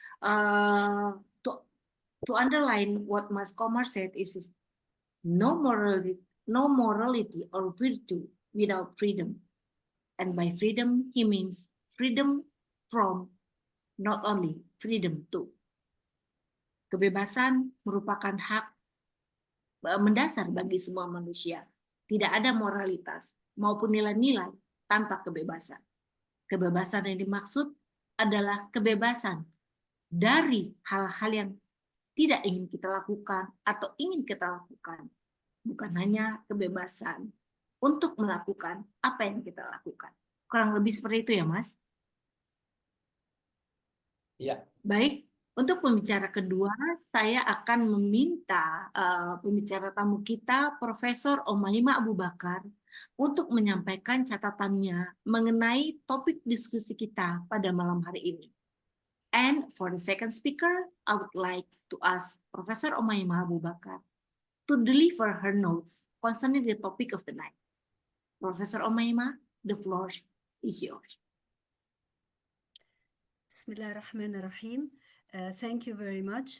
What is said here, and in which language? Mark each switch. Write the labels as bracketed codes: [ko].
[en] To underline what Mas Komar said is no morality or virtue without freedom. And by freedom, he means freedom from, not only freedom to. [id] Kebebasan merupakan hak mendasar bagi semua manusia. Tidak ada moralitas maupun nilai-nilai tanpa kebebasan. Kebebasan yang dimaksud adalah kebebasan dari hal-hal yang tidak ingin kita lakukan atau ingin kita lakukan. Bukan hanya kebebasan untuk melakukan apa yang kita lakukan. Kurang lebih seperti itu ya, Mas? Ya. Baik, untuk pembicara kedua, saya akan meminta pembicara tamu kita, Profesor Omaima Abou-Bakr, untuk menyampaikan catatannya mengenai topik diskusi kita pada malam hari ini. [en] And for the second speaker, I would like to ask Professor Omaima Abou-Bakr to deliver her notes concerning the topic of the night. Professor Omaima, the floor is yours. Bismillahirrahmanirrahim. Thank you very much.